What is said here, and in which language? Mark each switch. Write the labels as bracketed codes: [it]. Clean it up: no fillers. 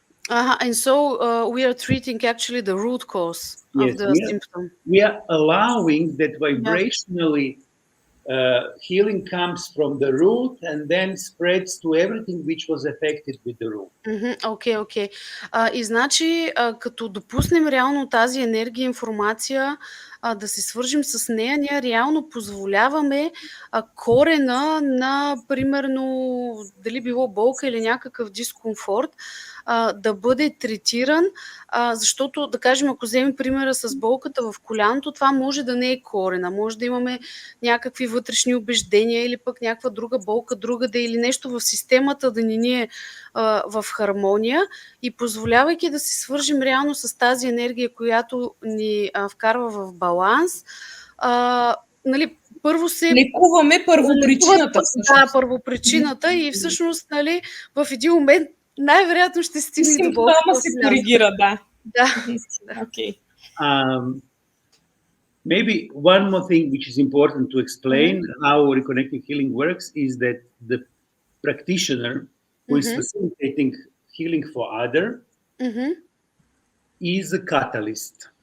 [en] And so we are treating actually the root cause of the symptom. We are allowing that vibrationally healing comes from the root and then spreads to everything which was affected with the root. Okay. [bg] И значи, като допуснем реално тази енергия, информация, да се свържим с нея, ние реално позволяваме корена на, примерно, дали било болка или някакъв дискомфорт, да бъде третиран, защото, да кажем, ако вземем примера с болката в коляното, това може да не е корена, може да имаме някакви вътрешни убеждения или пък някаква друга болка другаде или нещо в системата да ни е в хармония, и позволявайки да се свържим реално с тази енергия, която ни вкарва в баланс, нали, първо се... Лекуваме първопричината. Да, първопричината, и всъщност, нали, в един момент най-вероятно ще стигне до болка. Симптома се коригира, да. [en] Okay. Maybe one more thing which is important to explain how reconnective healing works is that the practitioner who is facilitating healing for other is a catalyst.